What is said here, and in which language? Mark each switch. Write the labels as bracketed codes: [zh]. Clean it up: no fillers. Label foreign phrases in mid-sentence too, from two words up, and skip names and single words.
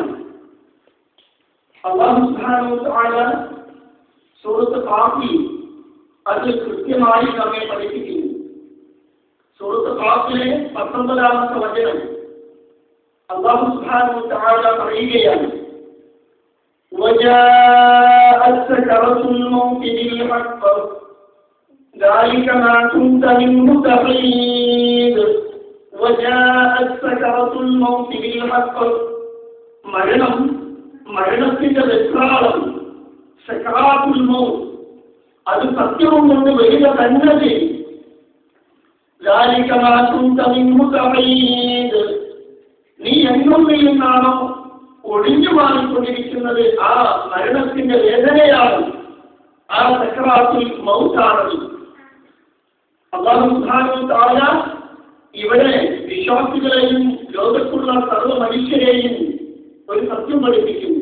[ar] الله سبحانه وتعالى [ml] സൂറത്ത് ഖാഫിൽ അത് കൃത്യമായി നമ്മെ പഠിപ്പിക്കുന്നു. സൂറത്ത് ഖാഫിലെ 19-ാമത്തെ വചനം [ar] الله سبحانه وتعالى [ml] പറയുകയാണ്, [ar] وجاءت سكرة الموت بالحق ذلك ما كنت منه تحيد وجاءت سكرة الموت بالحق [ml] മരണത്തിന്റെ വെപ്രാളം സക്രാത്തുൽ മൗത്ത് അത് സത്യവും കൊണ്ട് വരിക തന്നെ ചെയ്യും. [ar] ذلك ما كنت منه تحيد [ml] നീ എന്നും നിന്നാണോ ഒഴിഞ്ഞു മാറിക്കൊണ്ടിരിക്കുന്നത് ആ മരണത്തിന്റെ വേദനയാണ്, ആ സക്രാത്തുൽ മൗത്താണ്. [ar] الله سبحانه وتعالى [ml] ഇവിടെ വിശ്വാസികളെയും ലോകത്തുള്ള സർവ്വ മനുഷ്യരെയും ഒരു സത്യം പഠിപ്പിക്കുന്നു.